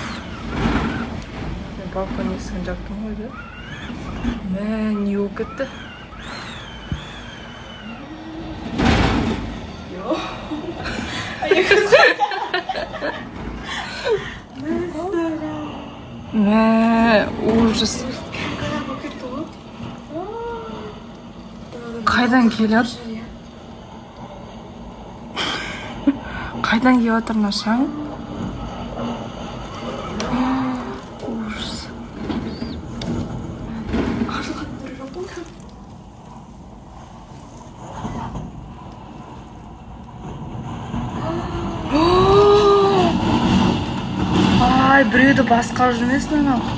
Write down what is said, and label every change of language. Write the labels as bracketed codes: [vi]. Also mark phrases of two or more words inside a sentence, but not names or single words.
[tr] Balkonda sığınacaktım öyle. [en] Man, you get the. Man, [ru] ужас. [kk] Қайдан келеді? Қайдан келіп жатыр мына шаң? [ru] Ужас. [kk] Ай, біреуді басқарып жүрмесін анау.